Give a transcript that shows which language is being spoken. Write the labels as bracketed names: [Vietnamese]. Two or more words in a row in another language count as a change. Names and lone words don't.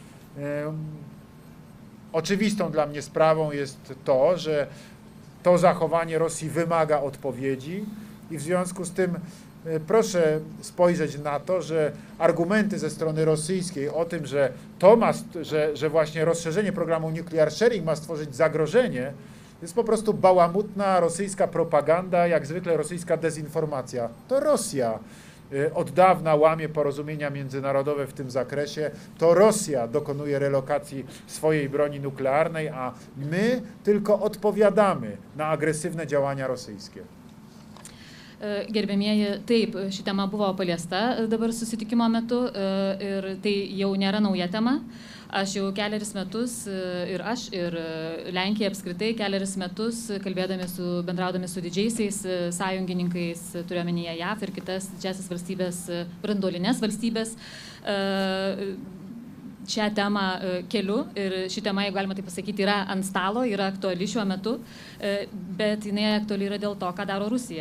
[Polish] Oczywistą dla mnie sprawą jest to, że to zachowanie Rosji wymaga odpowiedzi i w związku z tym proszę spojrzeć na to, że argumenty ze strony rosyjskiej o tym, że właśnie rozszerzenie programu Nuclear Sharing ma stworzyć zagrożenie, jest po prostu bałamutna rosyjska propaganda, jak zwykle rosyjska dezinformacja. To Rosja od dawna łamie porozumienia międzynarodowe w tym zakresie. To Rosja dokonuje relokacji swojej broni nuklearnej, a my tylko odpowiadamy na agresywne działania rosyjskie. [Lithuanian] Gerbėmieji, taip, ši tema buvo paliesta dabar susitikimo metu ir tai jau nėra nauja tema. Aš jau keleris metus ir Lenkija apskritai keleris metus bendraudami su didžiaisiais sąjungininkais, turiuomenyje JAV ir kitas didžiąsias valstybės, branduolinės valstybės, šią temą keliu ir ši tema, jeigu galima taip pasakyti, yra ant stalo, yra aktuali šiuo metu, bet jinai aktuali yra dėl to, ką daro Rusija.